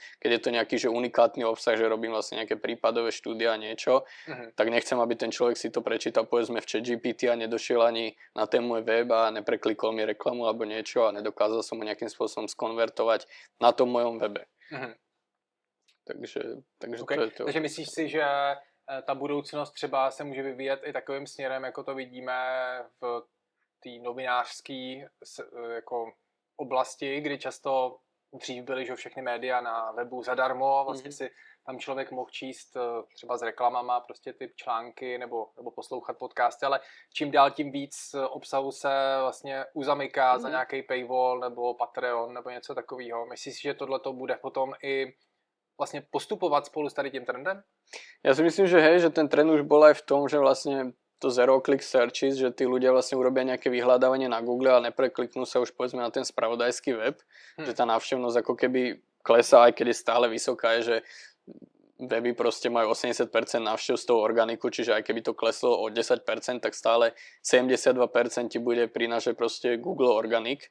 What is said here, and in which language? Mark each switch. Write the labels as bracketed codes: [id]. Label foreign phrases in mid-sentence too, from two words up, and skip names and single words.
[sk] Keď je to nejaký že unikátny obsah, že robím vlastne nejaké prípadové štúdia a niečo, tak nechcem, aby ten človek si to prečítal povedzme v ChatGPT a nedošiel ani na ten môj web a nepreklikol mi reklamu alebo niečo a nedokázal som ho nejakým spôsobom skonvertovať na tom mojom webe. Takže okay. to je to. [cs] Takže myslíš si, že ta budoucnost třeba se může vyvíjet i takovým směrem, jako to vidíme v té novinářské jako oblasti, kdy často dřív byly že všechny média na webu zadarmo, vlastně si tam člověk mohl číst třeba s reklamama prostě ty články nebo poslouchat podcasty, ale čím dál tím víc obsahu se vlastně uzamyká za nějaký paywall nebo Patreon nebo něco takového. Myslíš si, že tohleto bude potom i vlastně postupovat spolu s tady tím trendem? [sk] Ja si myslím, že hej, že ten trend už bol aj v tom, že vlastne to [en] zero-click searches, [sk] že tí ľudia vlastne urobia nejaké vyhľadávanie na Google a neprekliknú sa už povedzme na ten spravodajský web, že tá návštevnosť ako keby klesá, aj keď je stále vysoká, je, že weby proste majú 80% návštev z toho organiku, čiže aj keby to kleslo o 10%, tak stále 72% ti bude prinášať proste Google organik.